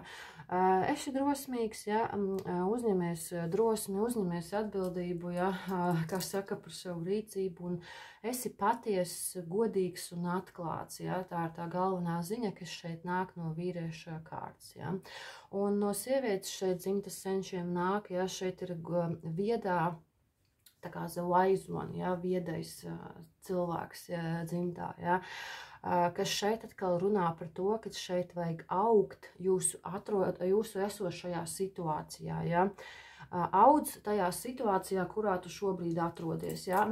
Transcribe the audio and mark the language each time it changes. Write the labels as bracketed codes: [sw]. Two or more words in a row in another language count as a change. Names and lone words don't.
[lv] Esi drosmīgs, jā, uzņemies drosmi, uzņemies atbildību, jā, kā saka par savu rīcību, un esi patiess, godīgs un atklāts, jā. Tā ir tā galvenā ziņa, kas šeit nāk no vīrieša kārtas, jā. Un no sievietes šeit dzimtas senčiem nāk, jā, šeit ir viedā, tā kā [en] the wise one, [lv] jā, viedais cilvēks dzimtā, jā, kas šeit atkal runā par to, ka šeit vajag augt jūsu esošajā situācijā, jā. Audz tajā situācijā, kurā tu šobrīd atrodies, jā.